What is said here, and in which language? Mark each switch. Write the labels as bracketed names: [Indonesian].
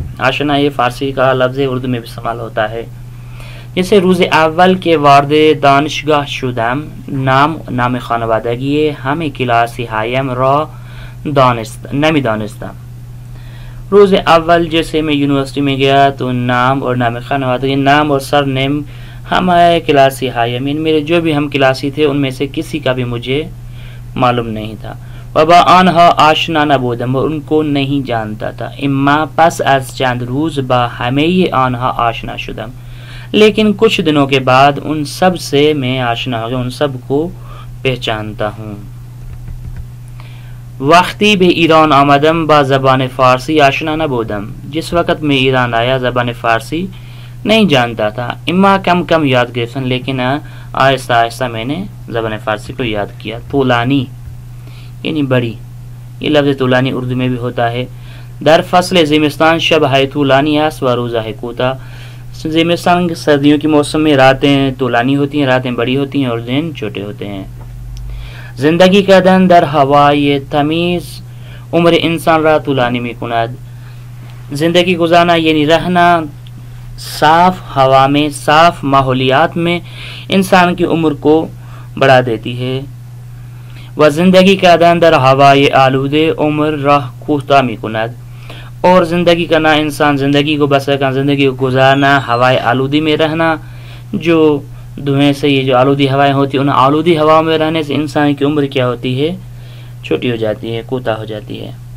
[Urdu] آشنا یہ فارسی کا لفظ ہے، اردو میں بھی استعمال ہوتا ہے. [Persian] جیسے روز اول کے وارد دانشگاه شدم. نام خانوادگی همه کلاسی هایم را نمیدانستم. [Urdu] روز اول جیسے میں یونیورسٹی میں گیا تو نام اور نام خانوادگی، نام اور سر نیم ہمارے کلاسی ہایم یعنی میرے جو بھی ہم کلاسی تھے ان میں سے کسی کا بھی مجھے معلوم نہیں تھا. [Persian] وبا آنها آشنا نبودم، [Urdu] ان کو نہیں جانتا تھا. [Persian] اما پس از چند روز با همه آنها آشنا شدم، [Urdu] لیکن کچھ دنوں کے بعد ان سب سے میں آشنا ہو گیا، ان سب کو پہچانتا ہوں. [Persian] وقتی به ایران آمدم با زبان فارسی آشنا نبودم. [Urdu] جس وقت میں ایران آیا زبان فارسی نہیں جانتا تھا. [Persian] اما کم کم یاد گرفتن، [Urdu] لیکن آہستہ آہستہ میں نے زبان فارسی کو یاد کیا. طولانی یعنی بڑی، یہ لفظ طولانی اردو میں بھی ہوتا ہے. [Persian] در فصل زمستان شب ہے طولانی است و روزہ ہے کوتاہ. [Urdu] زمستان سردیوں کے موسم میں راتیں طولانی ہوتی ہیں، راتیں بڑی ہوتی ہیں اور دن چھوٹے ہوتے ہیں. [Persian] زندگی کردن در ہوای تمیز عمر انسان را طولانی می کند. [Urdu] زندگی گزارنا یعنی رہنا صاف ہوا میں، صاف ماحولیات میں انسان کی عمر کو بڑھا دیتی ہے. [Persian] و زندگی کردن در ہوای آلوده عمر را کوتاه می کند. [Urdu] اور زندگی کرنا، انسان زندگی کو بسر کرنا، زندگی کو گزارنا ہوائے آلودی میں رہنا، جو دھوئیں سے یہ جو آلودی ہوائیں ہوتی ہیں، ان آلودی ہواؤں میں رہنے سے انسان کی عمر کیا ہوتی ہے؟ چھوٹی ہو جاتی ہے، کوتاہ ہو جاتی ہے.